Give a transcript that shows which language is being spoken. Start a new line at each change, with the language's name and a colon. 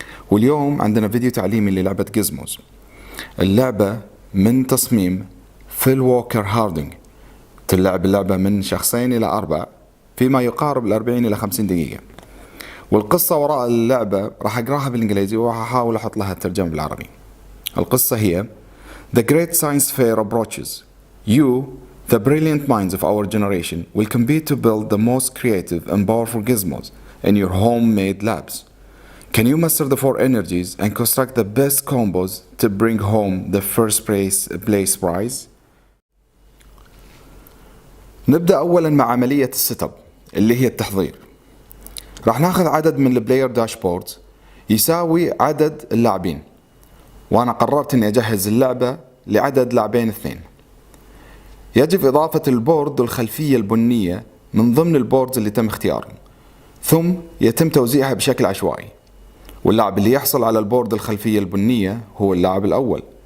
Arabic: واليوم عندنا فيديو تعليمي للعبة جيزموز. اللعبة من تصميم فيل ووكر هاردينج، تلعب اللعبة من 2 إلى 4 فيما يقارب 40 إلى 50 دقيقة. والقصة وراء اللعبة راح أقراها بالإنجليزي وراح أحاول أحط لها الترجمة بالعربي. القصة هي:
English: The great science fair approaches. You, the brilliant minds of our generation, will compete to build the most creative and powerful gizmos in your homemade labs. Can you master the 4 energies and construct the best combos to bring home the first place prize?
Arabic: نبدأ أولا مع عملية السيت اب اللي هي التحضير. راح ناخذ عدد من البلاير داشبوردز يساوي عدد اللاعبين، وأنا قررت أني أجهز اللعبة لعدد لاعبين 2. يجب إضافة البورد والخلفية البنية من ضمن البوردز اللي تم اختيارهم، ثم يتم توزيعها بشكل عشوائي، واللاعب اللي يحصل على البورد الخلفية البنية هو اللاعب الأول.